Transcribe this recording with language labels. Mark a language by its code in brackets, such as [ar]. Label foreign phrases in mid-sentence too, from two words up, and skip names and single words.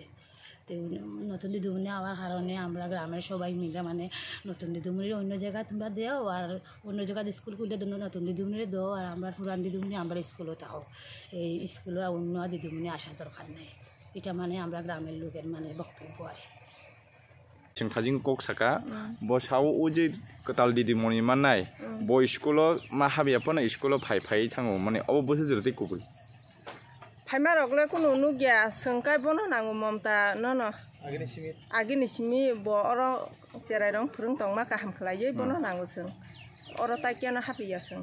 [bn] তো নতুন দিদিমণি হওয়ার কারণে আমরা গ্রামের সবাই মিলে মানে নতুন দিদিমণির অন্য জায়গায় তোমরা দেও, আর অন্য জায়গায় স্কুল খুললে নতুন দিদিমণির দেও, আর আমরা পুরান দিদিমণি আমরা স্কুলে থাকো। এই স্কুলে অন্য দিদিমণি আসার দরকার নেই, এটা মানে আমরা গ্রামের লোকের মানে বক্তব্য আর [trp] जों थाजिं कक साका बसाव ओ जे कताल दिदिमणि माननाय ब स्कुल मा हाबियापना स्कुल फाइ थाङो माने अब बोसो जरते कुबुल फाइमा रगले कुनु नुगिया संकाय बनो नांगो ममता न आगिनि सिमि ब अर जेराय रं फुरुं दं मा गाहाम खलायै बनो नांगो जों अर ताकियानो हाबिया जों